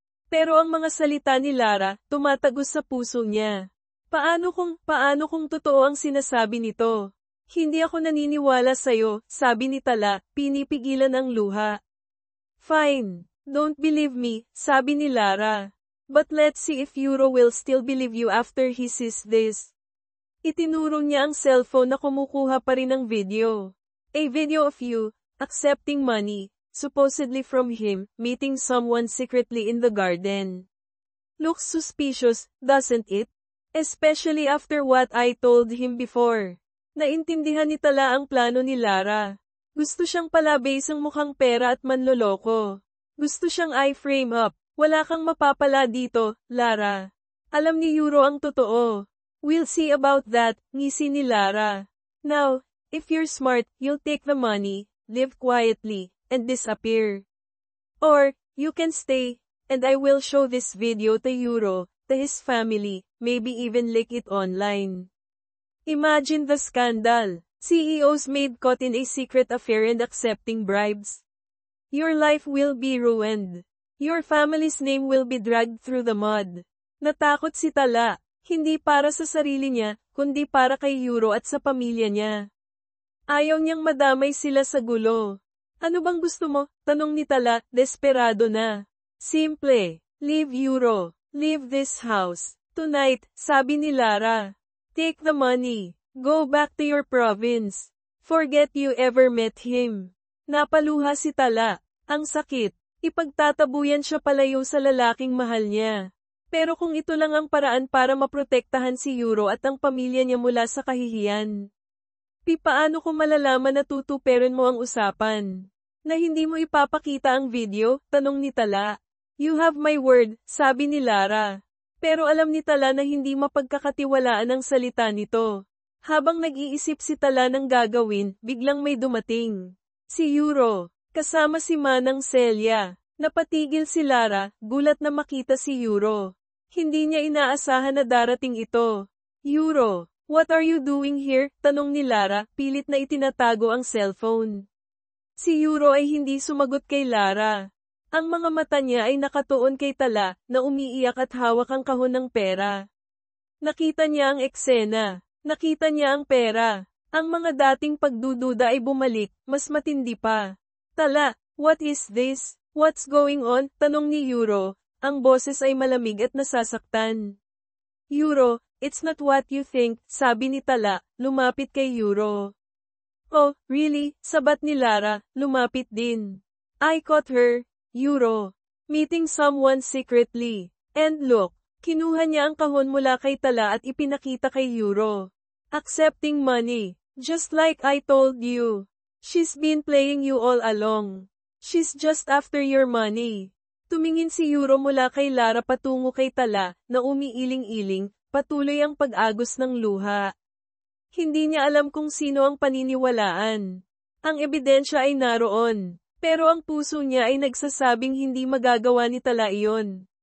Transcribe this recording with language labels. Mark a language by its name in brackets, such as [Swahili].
[Filipino] Pero ang mga salita ni Lara, tumatagos sa puso niya. Paano kung totoo ang sinasabi nito? Hindi ako naniniwala sa'yo, sabi ni Tala, pinipigilan ang luha. [English] Fine. Don't believe me, [Filipino] sabi ni Lara. [English] But let's see if Euro will still believe you after he sees this. [Filipino] Itinuro niya ang cellphone na kumukuha pa rin ng video. [English] A video of you, accepting money, supposedly from him, meeting someone secretly in the garden. Looks suspicious, doesn't it? Especially after what I told him before. [Filipino] Naintindihan ni Tala ang plano ni Lara. Gusto siyang palabase ang mukhang pera at manloloko. Gusto siyang i-frame up. Wala kang mapapala dito, Lara. Alam ni Euro ang totoo. [English] We'll see about that, [Filipino] ngisi ni Lara. [English] Now, if you're smart, you'll take the money, live quietly, and disappear. Or, you can stay, and I will show this video to Euro, to his family, maybe even leak it online. Imagine the scandal. CEO's maid caught in a secret affair and accepting bribes. Your life will be ruined. Your family's name will be dragged through the mud. [Filipino] Natakot si Tala, hindi para sa sarili niya, kundi para kay Euro at sa pamilya niya. Ayaw niyang madamay sila sa gulo. Ano bang gusto mo? Tanong ni Tala, desperado na. [English] Simple. Leave Euro. Leave this house. Tonight, [Filipino] sabi ni Lara. [English] Take the money. Go back to your province. Forget you ever met him. [Filipino] Napaluha si Tala. Ang sakit. Ipagtatabuyan siya palayo sa lalaking mahal niya. Pero kung ito lang ang paraan para maprotektahan si Euro at ang pamilya niya mula sa kahihiyan. Paano ko malalaman na tutuperin mo ang usapan? Na hindi mo ipapakita ang video? Tanong ni Tala. [English] You have my word, [Filipino] sabi ni Lara. Pero alam ni Tala na hindi mapagkakatiwalaan ang salita nito. Habang nag-iisip si Tala ng gagawin, biglang may dumating. Si Euro. Kasama si Manang Celia. Napatigil si Lara, gulat na makita si Euro. Hindi niya inaasahan na darating ito. [English] Euro, what are you doing here? [Filipino] Tanong ni Lara, pilit na itinatago ang cellphone. Si Euro ay hindi sumagot kay Lara. Ang mga mata niya ay nakatuon kay Tala, na umiiyak at hawak ang kahon ng pera. Nakita niya ang eksena. Nakita niya ang pera. Ang mga dating pagdududa ay bumalik, mas matindi pa. [English] Tala, what is this? What's going on? [Filipino] Tanong ni Euro. Ang boses ay malamig at nasasaktan. [English] Euro, it's not what you think, [Filipino] sabi ni Tala, lumapit kay Euro. [English] Oh, really? [Filipino] Sabat ni Lara, lumapit din. [English] I caught her, [Filipino] Euro. [English] Meeting someone secretly. And look, [Filipino] kinuha niya ang kahon mula kay Tala at ipinakita kay Euro. [English] Accepting money. Just like I told you. She's been playing you all along. She's just after your money. [Filipino] Tumingin si Euro mula kay Lara patungo kay Tala, na umiiling-iling, patuloy ang pag-agos ng luha. Hindi niya alam kung sino ang paniniwalaan. Ang ebidensya ay naroon. Pero ang puso niya ay nagsasabing hindi magagawa ni Tala iyon.